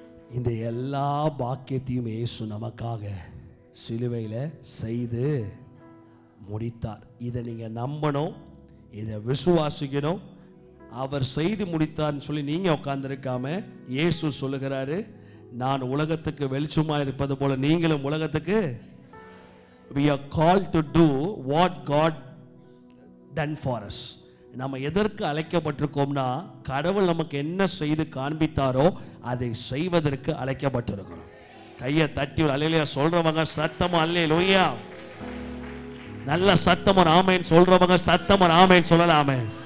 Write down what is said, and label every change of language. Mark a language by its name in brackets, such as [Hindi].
[Tamil] இந்த எல்லா பாக்கியத்தையும் இயேசு நமக்காக சிலுவையில் செய்து முடித்தார். இதை நீங்க நம்பணும், இதை விசுவாசிக்கணும். அவர் செய்து முடித்தார்னு சொல்லி நீங்க உட்கார்ந்திருக்காம, இயேசு சொல்லுகிறாரு, நான் உலகத்துக்கு வெளிச்சமா இருப்பது போல நீங்களும் உலகத்துக்கு. [English] we are called to do what God done for us. [Tamil] நம்ம எதற்கு அழைக்கப்பட்டிருக்கோம்னா, கடவுள் நமக்கு என்ன செய்து காண்பித்தாரோ அதை செய்வதற்கு அழைக்கப்பட்டிருக்கிறோம். கையை தட்டி அல்லேலூயா சொல்றவங்க சத்தமா அல்லேலூயா. நல்ல சத்தமா ஆமென் சொல்றவங்க சத்தமா ஆமென் சொல்லலாமே.